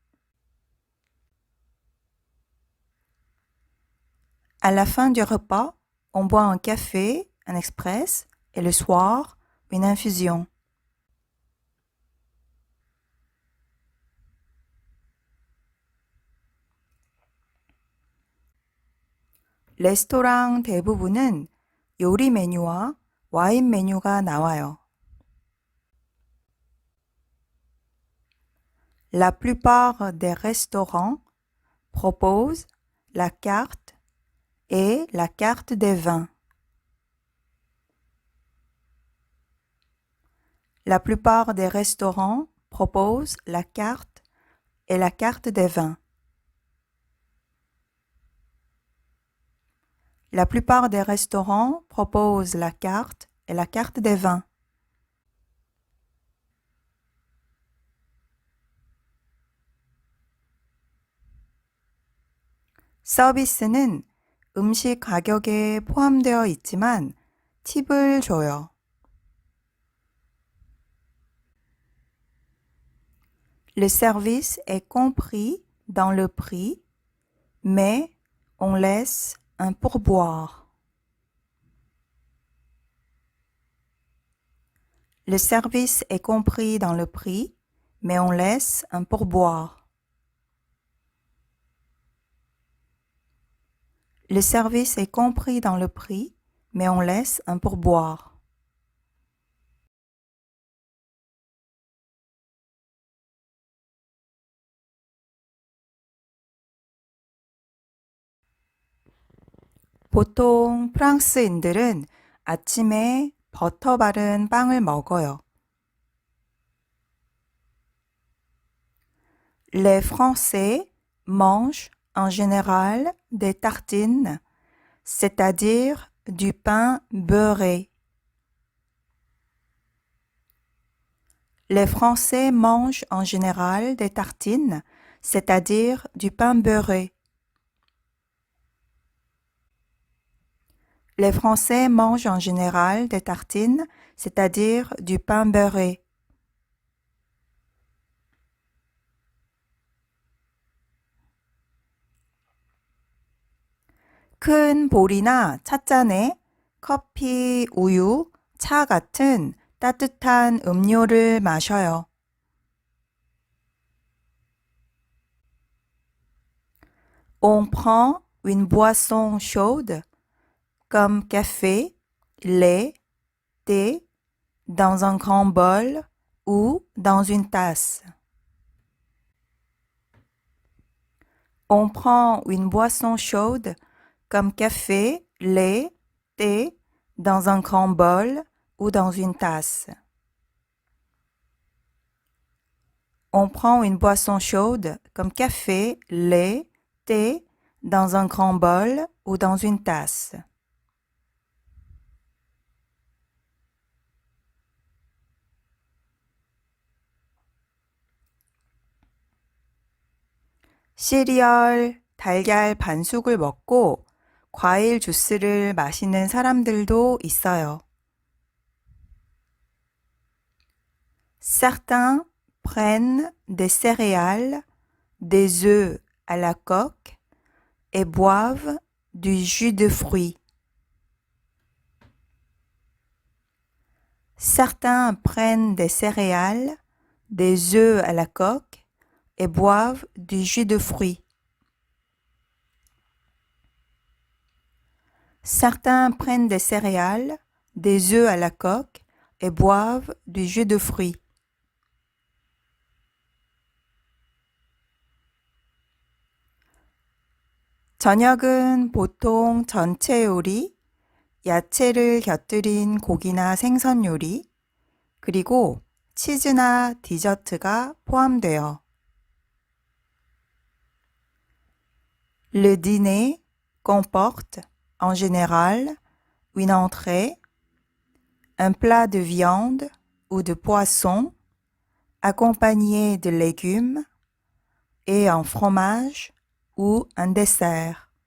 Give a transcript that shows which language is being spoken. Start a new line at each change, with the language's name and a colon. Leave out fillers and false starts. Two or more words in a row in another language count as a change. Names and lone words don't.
French: À la fin du repas, on boit un café, un express, et le soir, une infusion.
Korean: 레스토랑 대부분은 요리 메뉴와 와인 메뉴가 나와요.
French: La plupart des restaurants proposent la carte et la carte des vins. La plupart des restaurants proposent la carte et la carte des vins. La plupart des restaurants proposent la carte et la carte des vins.
Korean: 서비스는 음식 가격에 포함되어 있지만 팁을 줘요.
French: Le service est compris dans le prix, mais on laisse un pourboire. Le service est compris dans le prix, mais on laisse un pourboire. Le service est compris dans le prix, mais on laisse un pourboire.
Korean: 보통 프랑스인들은 아침에 버터 바른 빵을 먹어요.
French: Les Français mangent en général des tartines, c'est-à-dire du pain beurré. Les Français mangent en général des tartines, c'est-à-dire du pain beurré. Les Français mangent en général des tartines, c'est-à-dire du pain beurré.
Korean: 큰 볼이나 찻잔에 커피, 우유, 차 같은 따뜻한 음료를 마셔요.
French: On prend une boisson chaude comme café, lait, thé dans un grand bol ou dans une tasse. On prend une boisson chaude comme café, lait, thé dans un grand bol ou dans une tasse. On prend une boisson chaude comme café, lait, thé dans un grand bol ou dans une tasse.
Korean: 시리얼, 달걀 반숙을 먹고 과일 주스를 마시는 사람들도 있어요.
French: Certains prennent des céréales, des œufs à la coque et boivent du jus de fruits. Certains prennent des céréales, des œufs à la coque et boivent du jus de fruits. Certains prennent des céréales, des œufs à la coque et boivent du jus de fruits.
Korean: 저녁은 보통 전체 요리, 야채를 곁들인 고기나 생선 요리, 그리고 치즈나 디저트가 포함돼요.
French: Le dîner comporte, en général, une entrée, un plat de viande ou de poisson, accompagné de légumes, et un fromage ou un dessert.